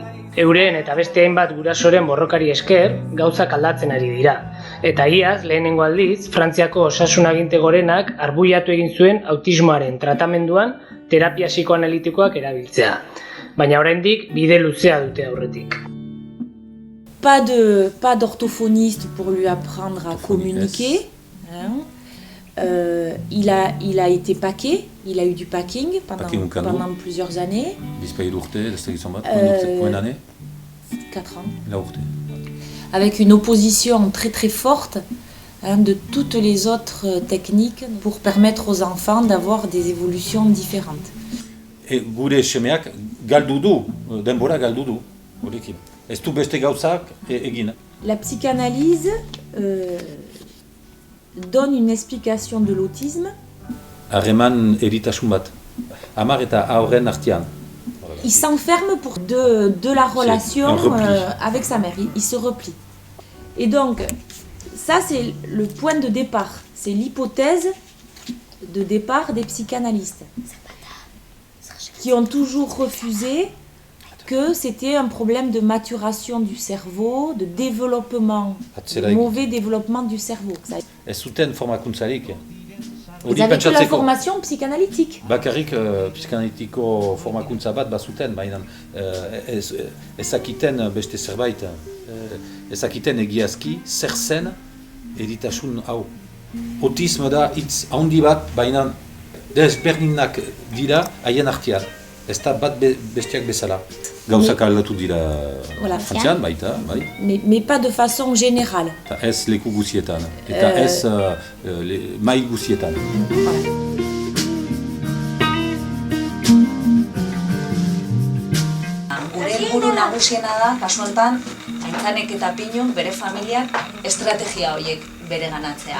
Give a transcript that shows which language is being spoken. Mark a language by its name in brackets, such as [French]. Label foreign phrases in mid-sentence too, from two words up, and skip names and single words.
[Basque] Euren eta beste hainbat gurasoren borrokari esker, gauzak aldatzen ari dira. Eta iaz, lehenengo aldiz, Frantziako osasun aginte gorenak arbuiatu egin zuen autismoaren tratamenduan terapia psikoanalitikoak erabiltzea. Baina oraindik bide luzea dute aurretik. [French] Pas d'orthophoniste pour lui apprendre à communiquer. Il a été paqué, il a eu du packing pendant plusieurs années. 4 ans. 4 ans. avec une opposition très très forte de toutes les autres techniques pour permettre aux enfants d'avoir des évolutions différentes. [Basque] Gure semeak galdu du, denbora galdu du, gurekin. Ez du beste gauzak egin. [French] La psychanalyse donne une explication de l'autisme. [Basque] Harreman eritasun bat, amar eta aurren artean. [French] Il s'enferme pour de la relation avec sa mère, il se replie. Et donc, ça c'est le point de départ, c'est l'hypothèse de départ des psychanalystes, qui ont toujours refusé que c'était un problème de maturation du cerveau, de développement, de mauvais développement du cerveau. [Basque] Ez zuten formakuntzarik. [French] Ils avaient que la formation psychanalytique. [Basque] Bakarrik psikanalitiko formakuntza bat bazuten, baina ezakiten beste zerbait, ezakiten egiazki zer zen eritasun hau. Autismo da hitz handi bat, baina desberdinak dira haien artean. Ez da bat bestiak bezala. Gauzak aldatu dira frantzian, baita, bai. [French] Mais pas de façon générale. [Basque] Eta ez leku guzietan, eta ez mai guzietan. Gure helburu nagusiena da, kasu honetan, Aintzanek eta Pinuk bere familiak estrategia horiek bereganatzea.